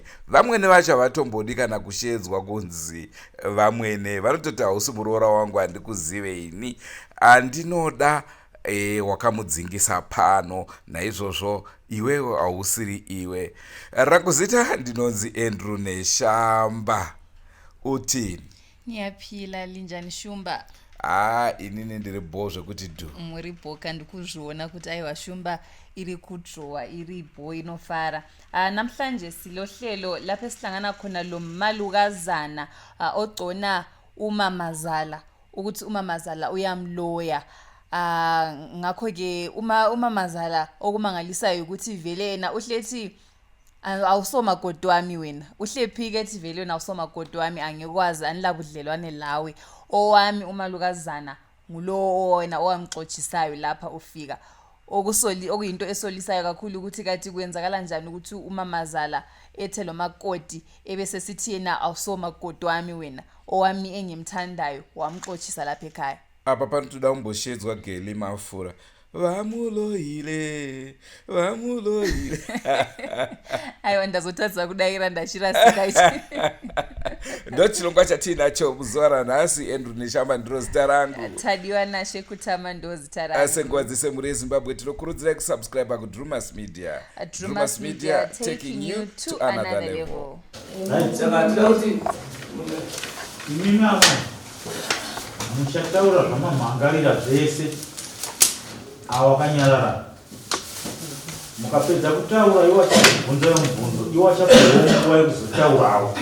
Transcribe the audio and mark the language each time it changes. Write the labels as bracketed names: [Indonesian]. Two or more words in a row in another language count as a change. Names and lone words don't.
[Shona] Vamwene vacho havatombodi kana kushedzwa kunzi Vamwene, vanototi hausi muroora wangu, handikuzive ini, andinoda wakamudzingisa pano, naizvozvo iwewe hausiri iwe. Rakuzita ndinonzi Andrew Neshamba. Utini? [North Ndebele] Niyapila linjani Shumba? [Shona] Inini ndiri bho zvekuti dhu. Muri bhoka ndikuzviona kuti aiwa Shumba iri kudrowa, iri bho inofara. [North Ndebele] Namhlanje silo hlelo lapho esihlangana khona lo malukazana ogcona umamazala ukuthi umamazala uyamloya. Ngakho ke umamazala okumangalisayo ukuthi vele yena uhlethi awusomakoti wami wena. Uhlephi ke ethi vele wena awusomakoti wami, angikwazi anilabudlelwane lawe. Owami umalukazana ngulo wena owamxotshisayo lapha ufika. Okuyinto esolisayo kakhulu ukuthi kathi kwenzakala njani ukuthi umamazala ethe lo makoti ebese sithi yena awusomakoti wami wena, owami engimthandayo wamxotshisa lapha ekhaya. [Shona] Apa panotoda kumboshedzwa geli mafura. Vamuloyile. Aiwa ndazotadza kudayira ndashira sikaiti. Ndochirongwa chatinacho muzuva ranhasi. Andrew Neshamba ndiro zita rangu. Tadiwa Nashe Kutama ndo zita rangu. Senguva dzese muri Zimbabwe tinokurudzirai kusubscribe kuDrewmas Media. [English] Drewmas Media taking you to another level. [Shona] Muchataura zvamamangarira zvese awakanyarara. Mukapedza kutaura iwa chabvunza mubvunzo, iwa chabvunza nguva yekuzotaurawo.